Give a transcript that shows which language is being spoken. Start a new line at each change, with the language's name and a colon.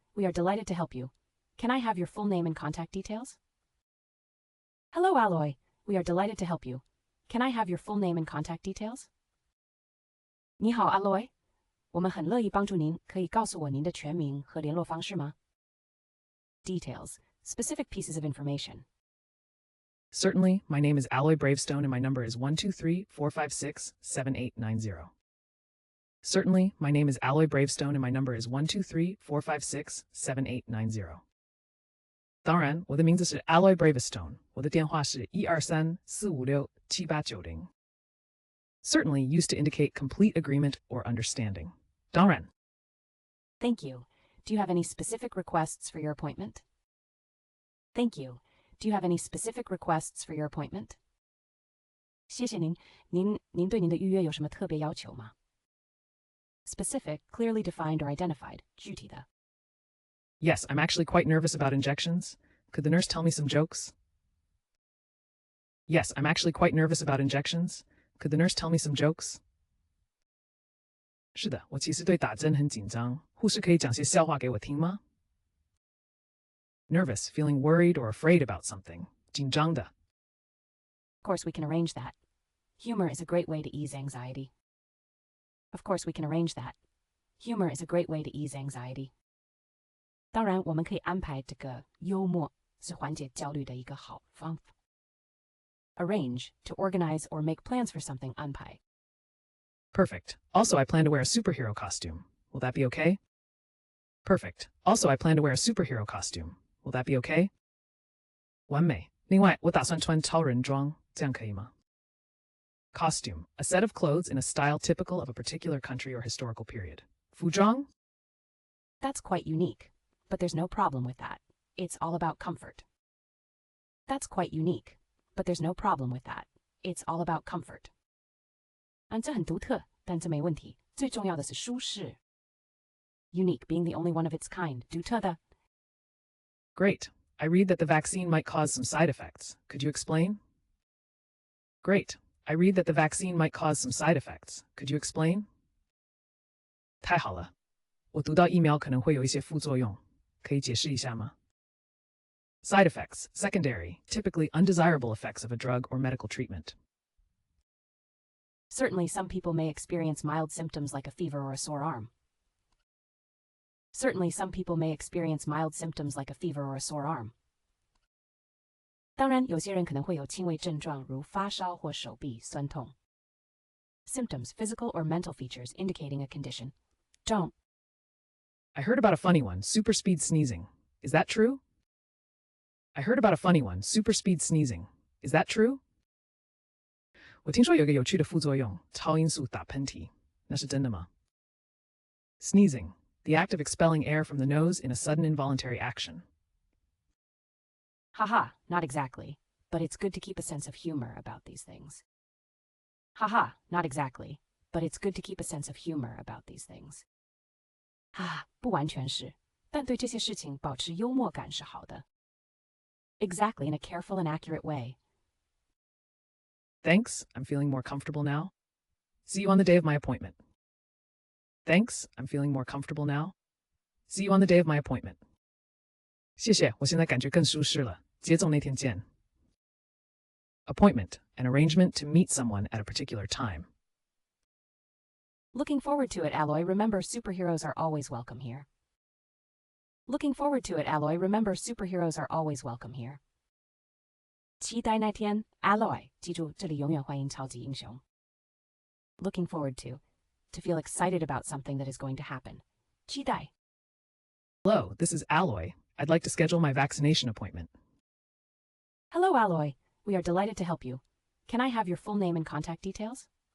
English: We are delighted to help you. Can I have your full name and contact details? Hello, Alloy. We are delighted to help you. Can I have your full name and contact details?
Chinese: 你好 ，Alloy. 我们很乐意帮助您，可以告诉我您的全名和联络方式吗？
English: Details, specific pieces of information. Certainly, my name is Alloy Bravestone and my number is 123-456-7890. Certainly, my name is Alloy Bravestone and my number is 123-456-7890.
Chinese: 当然，我的名字是 Alloy Bravestone，我的电话是123-456-7890.
English: Certainly used to indicate complete agreement or understanding.
Chinese: 当然。
English: Thank you. Do you have any specific requests for your appointment? Thank you. Do you have any specific requests for your appointment?
Chinese: 谢谢您。您对您的预约有什么特别要求吗？
English: Specific, clearly defined or identified.
Chinese: 具体的。
English: Yes, I'm actually quite nervous about injections. Could the nurse tell me some jokes? Yes, I'm actually quite nervous about injections. Could the nurse tell me some jokes?
Chinese: 是的，我其实对打针很紧张。护士可以讲些笑话给我听吗？
English: Nervous, feeling worried or afraid about something.
Chinese: 紧张的。
English: Of course, we can arrange that. Humor is a great way to ease anxiety. Of course, we can arrange that. Humor is a great way to ease anxiety.
Chinese: 当然，我们可以安排这个幽默是缓解焦虑的一个好方法。
English: Arrange, to organize or make plans for something,
Chinese: 安排。
English: Perfect. Also, I plan to wear a superhero costume. Will that be okay? Perfect. Also, I plan to wear a superhero costume. Will that be okay?
Chinese: 完美。另外，我打算穿超人装，这样可以吗？
English: Costume, a set of clothes in a style typical of a particular country or historical period.
Chinese: 服装?
English: That's quite unique, but there's no problem with that. It's all about comfort. That's quite unique, but there's no problem with that. It's all about comfort.
Chinese: 这很独特，但这没问题。最重要的是舒适。
English: Unique being the only one of its kind.
Chinese: 独特的。
English: Great. I read that the vaccine might cause some side effects. Could you explain? Great. I read that the vaccine might cause some side effects. Could you explain?
Chinese: 太好了，我读到疫苗可能会有一些副作用，可以解释一下吗？
English: Side effects, secondary, typically undesirable effects of a drug or medical treatment. Certainly, some people may experience mild symptoms like a fever or a sore arm. Certainly, some people may experience mild symptoms like a fever or a sore arm.
Chinese: 当然，有些人可能会有轻微症状，如发烧或手臂酸痛。
English: Symptoms, physical or mental features indicating a condition. Don't. I heard about a funny one, super speed sneezing. Is that true? I heard about a funny one, super speed sneezing. Is that true?
Chinese: 我听说有一个有趣的副作用，超音速打喷嚏，那是真的吗？
English: Sneezing, the act of expelling air from the nose in a sudden involuntary action. Haha, not exactly, but it's good to keep a sense of humor about these things. Haha, not exactly, but it's good to keep a sense of humor about these things.
Chinese: 不完全是，但对这些事情保持幽默感是好的。
English: Exactly, in a careful and accurate way. Thanks, I'm feeling more comfortable now. See you on the day of my appointment. Thanks, I'm feeling more comfortable now. See you on the day of my appointment.
Chinese: 谢谢，我现在感觉更舒适了。接种那天见。
English: Appointment, an arrangement to meet someone at a particular time. Looking forward to it, Alloy. Remember, superheroes are always welcome here. Looking forward to it, Alloy. Remember, superheroes are always welcome here.
Chinese: 期待那天 Alloy. 记住，这里永远欢迎超级英雄。
English: Looking forward to feel excited about something that is going to happen.
Chinese: 期待
English: Hello, this is Alloy. I'd like to schedule my vaccination appointment. Hello, Alloy. We are delighted to help you. Can I have your full name and contact details?